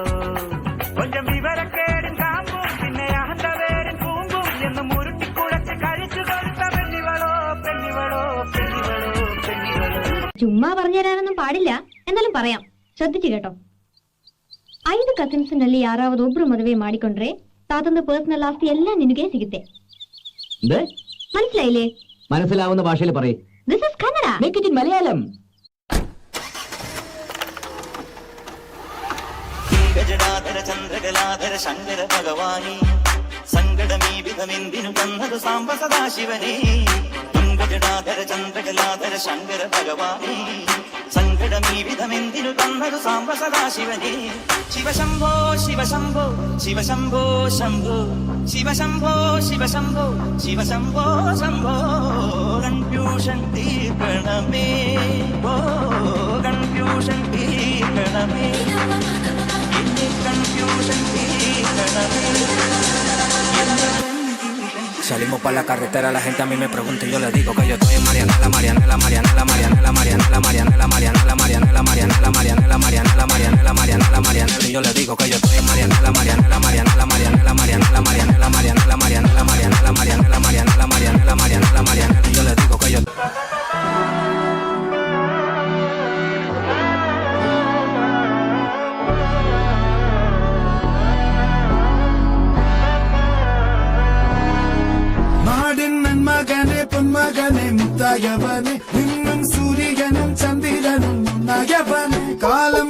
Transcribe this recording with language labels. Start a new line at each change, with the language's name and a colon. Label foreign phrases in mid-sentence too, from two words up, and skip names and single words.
Malayalam: കൊഞ്ചം വിവരക്കേടും കാമ്പും പിന്നെ അഹന്തവേരൻ കൂമ്പും എന്ന് മുരുട്ടിക്കുഴച്ച് കഴിച്ചു കൊടുത്ത പെണ്ണിവളോ, പെണ്ണിവളോ, പെണ്ണിവളോ, പെണ്ണിവളോ. ചുമ്മാ പറഞ്ഞു തരാനൊന്നും പാടില്ല, എന്നാലും പറയാം, ശ്രദ്ധിച്ചു കേട്ടോ.
Kannada: 5 ಕಸಿನ್ಸ್ನಲ್ಲಿ ಯಾರಾவது ಒಬ್ರು ಮದುವೆ ಮಾಡಿಕೊಂಡ್ರೆ ತಾತಂದು ಪರ್ಸನಲ್ ಆಸ್ತಿ ಎಲ್ಲ ನಿನಗೆ ಸಿಗುತ್ತೆ.
Malayalam: മനസ്സിലായില്ലേ? മനസ്സിലാവുന്ന ഭാഷയിൽ പറയ്.
English: This is Kannada. Make it in Malayalam.
Malayalam: പങ്കജടാധര ചന്ദ്രകലാധര ശങ്കര ഭഗവാനേ സങ്കടമീ വിധമെന്തിനു തന്നതു സാംബ സദാശിവനേ പങ്കജടാധര ചന്ദ്രകലാധര ശങ്കര ഭഗവാനേ സങ്കടമീ വിധമെന്തിനു തന്നതു സാംബ സദാശിവനേ ശിവശംഭോ ശിവശംഭോ ശിവശംഭോ ശംഭോ ശിവശംഭോ ശിവശംഭോ ശിവശംഭോ ശംഭോ കൺഫ്യൂഷൻ തീർക്കണമേ ഓ കൺഫ്യൂഷൻ തീർക്കണമേ കൺഫ്യൂഷൻ തീർക്കണമേ.
Spanish: Salimos para la carretera, la gente a mí me pregunta y yo le digo que yo estoy en Marianela, Marianela, Marianela, Marianela, Marianela, Marianela, Marianela, Marianela, Marianela, Marianela, Marianela, Marianela, Marianela, Marianela, y yo le digo que yo estoy en Marianela, Marianela, Marianela, Marianela, Marianela, Marianela, Marianela, Marianela, Marianela, Marianela, Marianela, Marianela, Marianela, Marianela, y yo le digo que yo
Malayalam: മകനെ പൊന്മകനെ മുത്തായവനെ നിന്നും സൂര്യനും ചന്ദ്രനും നയവനെ കാലം